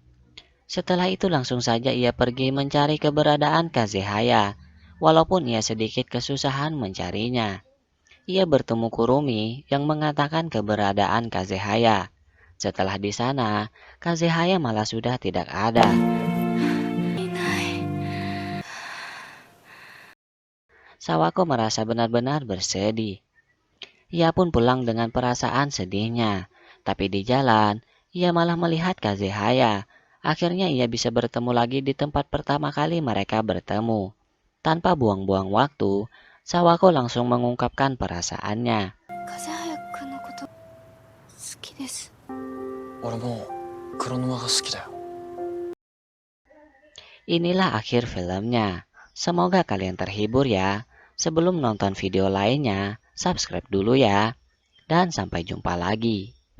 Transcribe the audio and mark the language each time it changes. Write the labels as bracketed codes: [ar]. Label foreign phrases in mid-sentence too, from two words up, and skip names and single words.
[id] Setelah itu langsung saja ia pergi mencari keberadaan Kazehaya, walaupun ia sedikit kesusahan mencarinya. Ia bertemu Kurumi yang mengatakan keberadaan Kazehaya. Setelah di sana, Kazehaya malah sudah tidak ada. [ja] いない。 [id] Sawako merasa benar-benar bersedih. Ia pun pulang dengan perasaan sedihnya. Tapi di jalan, ia malah melihat Kazehaya. Akhirnya ia bisa bertemu lagi di tempat pertama kali mereka bertemu. Tanpa buang-buang waktu, Sawako langsung mengungkapkan perasaannya. [ja] 風早くんのこと好きです。俺も黒沼が好きだよ。 [id] Inilah akhir filmnya. Semoga kalian terhibur ya. Sebelum nonton video lainnya, subscribe dulu ya. Dan sampai jumpa lagi.